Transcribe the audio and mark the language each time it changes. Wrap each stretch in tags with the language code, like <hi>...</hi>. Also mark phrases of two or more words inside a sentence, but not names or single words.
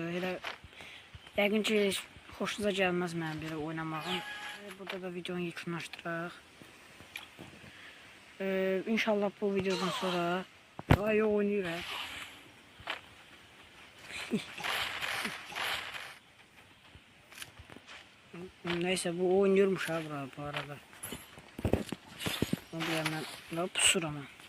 <az>Elə yəqin ki xoşunuza gəlməz mənim belə oynamağım. Burada da videonu yekunlaşdıraq. İnşallah bu videodan sonra oynayırıq.</az> <tr>Neyse, bu oynuyormuş ha bu arada. Onu bir yandan pusur ama.</tr>